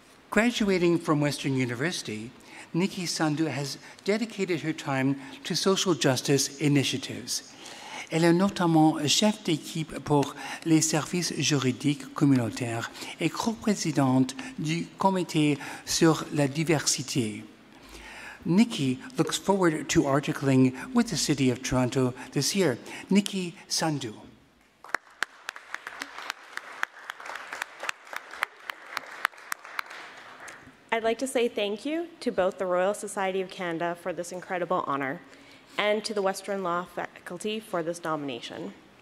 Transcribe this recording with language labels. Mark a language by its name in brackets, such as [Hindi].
[English] Graduating from Western University, Nikki Sandhu has dedicated her time to social justice initiatives. [French] Elle est notamment chef d'équipe pour les services juridiques communautaires et co-présidente du comité sur la diversité. [English] Nikki looks forward to articling with the City of Toronto this year. Nikki Sandhu. I'd like to say thank you to both the Royal Society of Canada for this incredible honor and to the Western Law faculty for this nomination.